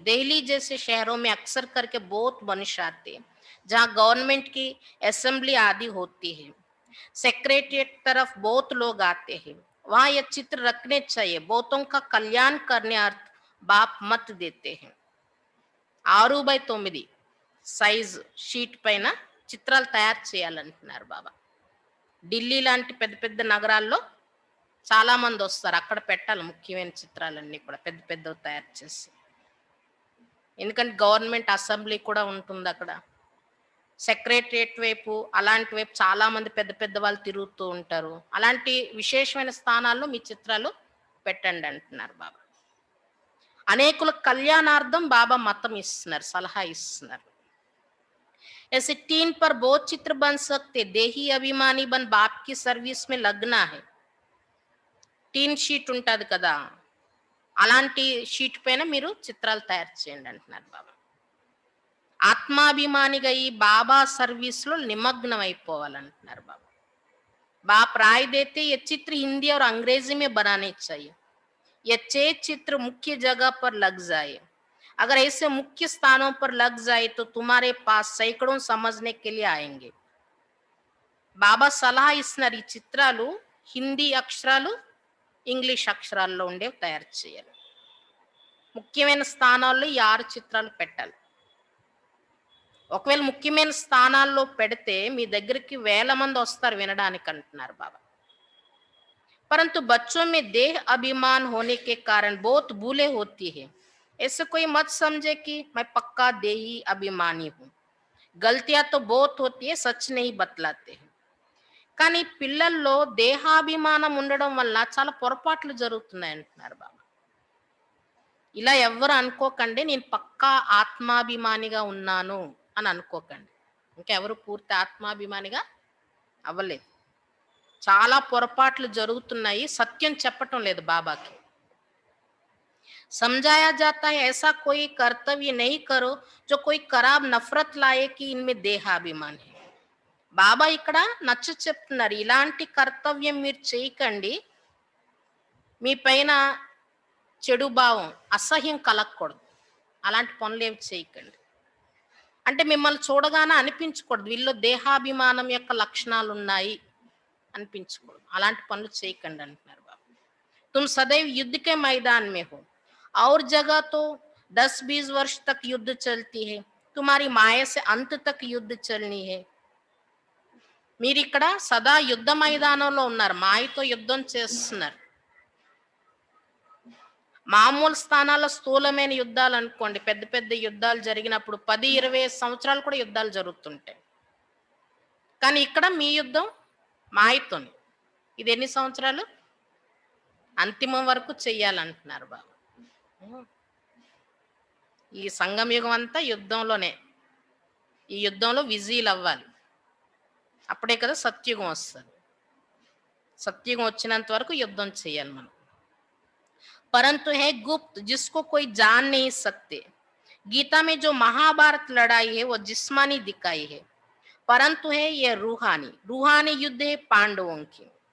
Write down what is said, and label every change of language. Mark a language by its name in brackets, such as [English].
[Hindi] दिल्ली जैसे शहरों में अक्सर करके बहुत मनुष्य आते हैं जहाँ गवर्नमेंट की असेंबली आदि होती है. सेक्रेटरिएट तरफ बहुत लोग आते हैं. वहाँ ये चित्र रखने चाहिए. बहुतों का कल्याण करने अर्थ बाप मत देते हैं. [Telugu] 6x9 సైజ్ షీట్ పైన చిత్రాలు తయారు చేయాలంటున్నారు బాబా. ఢిల్లీ లాంటి పెద్ద పెద్ద నగరాల్లో చాలా మంది వస్తారు, అక్కడ పెట్టాలి ముఖ్యమైన చిత్రాలన్నీ కూడా పెద్ద పెద్దవి తయారు చేసి. ఎందుకంటే గవర్నమెంట్ అసెంబ్లీ కూడా ఉంటుంది అక్కడ, సెక్రటరియట్ వైపు అలాంటి వైపు చాలా మంది పెద్ద పెద్ద వాళ్ళు తిరుగుతూ ఉంటారు. అలాంటి విశేషమైన స్థానాల్లో మీ చిత్రాలు పెట్టండి అంటున్నారు బాబా. అనేకుల కళ్యాణార్థం బాబా మతం ఇస్తున్నారు, సలహా ఇస్తున్నారు. [Hindi] ऐसे टीन पर बहुत चित्र बन सकते. देही अभिमानी बन बाप की सर्विस में लगना है. [Telugu] టీన్ షీట్ ఉంటుంది కదా, అలాంటి షీట్ పైన మీరు చిత్రాలు తయారు చేయండి అంటున్నారు బాబా. ఆత్మాభిమానిగా ఈ బాబా సర్వీస్ లో నిమగ్నం అయిపోవాలంటున్నారు బాబా. [Hindi] बाप राय देते ये चित्र हिंदी और अंग्रेजी में बनाने चाहिए. ये 6 चित्र मुख्य जगह पर लग जाए. अगर ऐसे मुख्य स्थानों पर लग जाए तो तुम्हारे पास सैकड़ों समझने के लिए आएंगे. [Telugu] బాబా సలహా ఇస్తున్నారు, ఈ చిత్రాలు హిందీ అక్షరాలు ఇంగ్లీష్ అక్షరాల్లో ఉండేవి తయారు చేయాలి. ముఖ్యమైన స్థానాల్లో ఈ 6 చిత్రాలు పెట్టాలి. ఒకవేళ ముఖ్యమైన స్థానాల్లో పెడితే మీ దగ్గరికి వేల మంది వస్తారు వినడానికి అంటున్నారు బాబా. [Hindi] परंतु बच्चों में देह अभिमान होने के कारण बहुत भूलें होती है. ऐसे कोई मत समझे कि मैं पक्का देही अभिमानी हूँ. गलतियां तो बहुत होती है, सच नहीं बतलाते हैं. [Telugu] కానీ పిల్లల్లో దేహాభిమానం ఉండడం వల్ల చాలా పొరపాట్లు జరుగుతున్నాయి అంటున్నారు బాబా. ఇలా ఎవ్వరు అనుకోకండి, నేను పక్కా ఆత్మాభిమానిగా ఉన్నాను అని అనుకోకండి. ఇంకెవరు పూర్తి ఆత్మాభిమానిగా అవ్వలేదు. చాలా పొరపాట్లు జరుగుతున్నాయి, సత్యం చెప్పటం లేదు బాబాకి. [Hindi] समझाया जाता है ऐसा कोई कर्तव्य नहीं करो जो कोई खराब नफरत लाए कि इनमें देहाभिमान है. [Telugu] బాబా ఇక్కడ నచ్చ చెప్తున్నారు, ఇలాంటి కర్తవ్యం మీరు చేయకండి, మీ పైన చెడు భావం అసహ్యం కలగకూడదు, అలాంటి పనులు ఏమి చేయకండి. అంటే మిమ్మల్ని చూడగానే అనిపించకూడదు వీళ్ళు దేహాభిమానం యొక్క లక్షణాలు ఉన్నాయి అనిపించకూడదు, అలాంటి పనులు చేయకండి అంటున్నారు బాబా. [Hindi] तुम सदैव युद्ध के मैदान में हो और जगह तो 10-20 वर्ष तक युद्ध चलती है. तुम्हारी माया से अंत तक युद्ध चलनी है. [Telugu] మీరు ఇక్కడ సదా యుద్ధ మైదానంలో ఉన్నారు, మాయతో యుద్ధం చేస్తున్నారు. మామూలు స్థానాల్లో స్థూలమైన యుద్ధాలు అనుకోండి, పెద్ద పెద్ద యుద్ధాలు జరిగినప్పుడు 10-20 సంవత్సరాలు కూడా యుద్ధాలు జరుగుతుంటాయి. కానీ ఇక్కడ మీ యుద్ధం మాయతోని. ఇది ఎన్ని సంవత్సరాలు? అంతిమం వరకు చెయ్యాలంటున్నారు బాబా. ఉమ్. ఈ సంగం యుగం అంతా యుద్ధంలోనే. ఈ యుద్ధంలో విజీలు అవ్వాలి. అప్పుడే కదా సత్యుగం వస్తుంది. సత్యుగం వచ్చినంత వరకు యుద్ధం చేయాలి మనం. [Hindi] परंतु है गुप्त जिसको कोई जान नहीं सकते। गीता में जो महाभारत लड़ाई है वो जिस्मानी दिखाई है, परंतु है ये रूहानी रूहानी युद्ध है पांडवों की.